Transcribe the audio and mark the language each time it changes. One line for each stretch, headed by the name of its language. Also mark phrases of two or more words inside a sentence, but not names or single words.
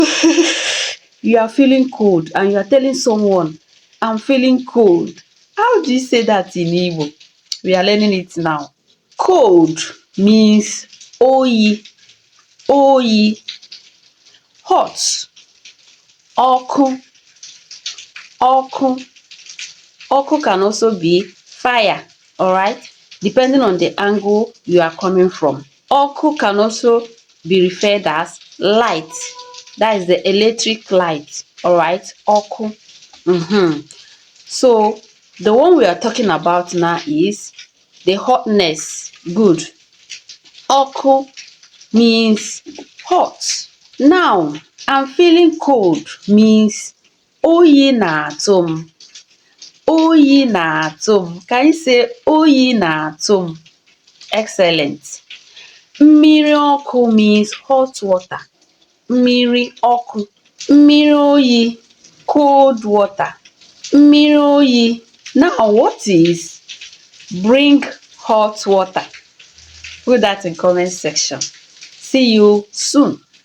English: You are feeling cold and you are telling someone, I'm feeling cold. How do you say that in Igbo? We are learning it now. Cold means
Igbo: oyi, oyi. Hot, ọkụ, ọkụ.
English: Ọkụ can also be fire, alright? Depending on the angle you are coming from. Ọkụ can also be referred as light. That is the electric light, alright?
Igbo: Ọkụ.
English: So, the one we are talking about now is the hotness. Good. Ọkụ means hot. Now, I'm feeling cold means
Igbo: oyi na-atụ m. Oyi na-atụ m.
English: Can you say
Igbo: oyi na-atụ m?
English: Excellent.
Igbo: Mmiri ọkụ
English: means hot water.
Igbo: Mmiri ọkụ. Mmiri oyi,
English: cold water.
Igbo: Mmiri oyi.
English: Now, what is bring hot water? Put that in comment section. See you soon.